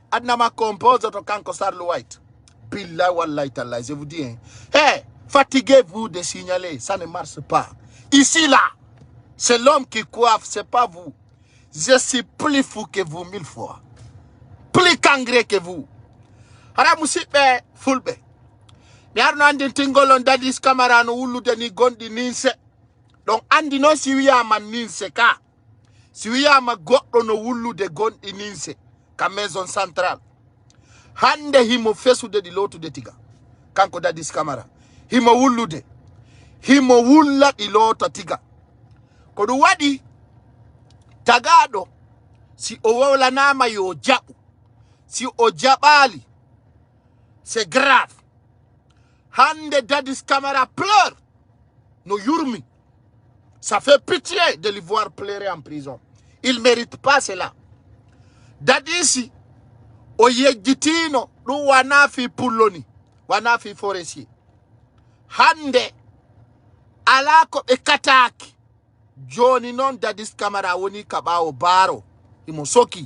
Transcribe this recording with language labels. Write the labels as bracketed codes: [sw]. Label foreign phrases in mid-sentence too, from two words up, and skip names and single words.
[ff] Aduna ma compose auto kanko Charles White. [ar] بالله والله تالله, [fr] je vous dis. Hé, fatiguez-vous de signaler, ça ne marche pas. Ici là, c'est l'homme qui coiffe, c'est pas vous. Je suis plus fou que vous 1000 fois. Plus kangré que vous. [ff] Hara musibe fulbe. Mi arno andi tingolon Dadis Camara no wulude ni gondi ninse. Donc andi no si wiyama ninse ka. Si wiyama goddo no wulude gondi ninse ka [fr] maison centrale. [ff] Hande himo fesude di lotude tiga. Kanko Dadis Camara. Himo wulude. Himo wulla di lota tiga. Kodu wadi tagado si owola nama yo jabu. Si o jabali. [fr] C'est grave. [ff] Hande Dadis Camara pleure. No yurmi. [fr] Ça fait pitié de le voir pleurer en prison. Il mérite pas cela. [ff] Dadisi o yejjitino ɗum wana fi pulloni, wana fi forestier. Hande ala ko ɓe kataki. Joni non Dadis Camara woni kaɓawo baro imo soki.